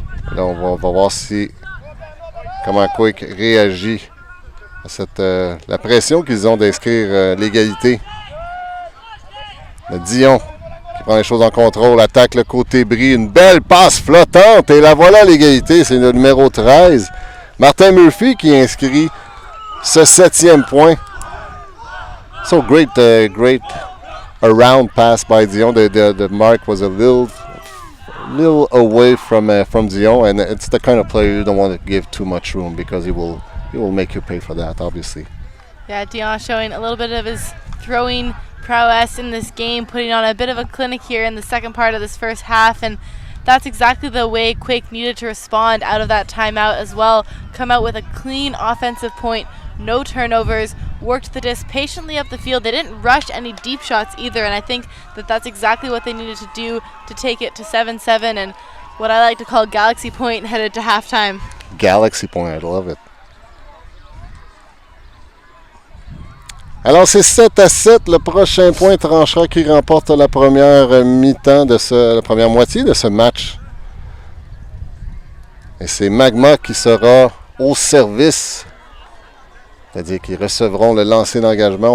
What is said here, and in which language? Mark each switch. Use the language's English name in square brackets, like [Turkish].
[French] Et là, on va voir comment Quake réagit à la pression qu'ils ont d'inscrire l'égalité. Le Dion qui prend les choses en contrôle, attaque le côté bris, une belle passe flottante et la voilà l'égalité, c'est le numéro 13. Martin Murphy qui inscrit ce 7e point. [English] So great around pass by Dion. The mark was a little away from Dion, and it's the kind of player you don't want to give too much room because he will make you pay for that, obviously. Yeah, Dion showing a little bit of his throwing prowess in this game, putting on a bit of a clinic here in the second part of this first half, and that's exactly the way Quake needed to respond out of that timeout as well. Come out with a clean offensive point, no turnovers, worked the disc patiently up the field. They didn't rush any deep shots either, and I think that that's exactly what they needed to do to take it to 7-7 and what I like to call Galaxy Point headed to halftime. Galaxy Point, I love it. [French] Alors c'est 7-7, le prochain point tranchera qui remporte la première mi-temps la première moitié de ce match. Et c'est Magma qui sera au service, c'est-à-dire qu'ils recevront le lancer d'engagement.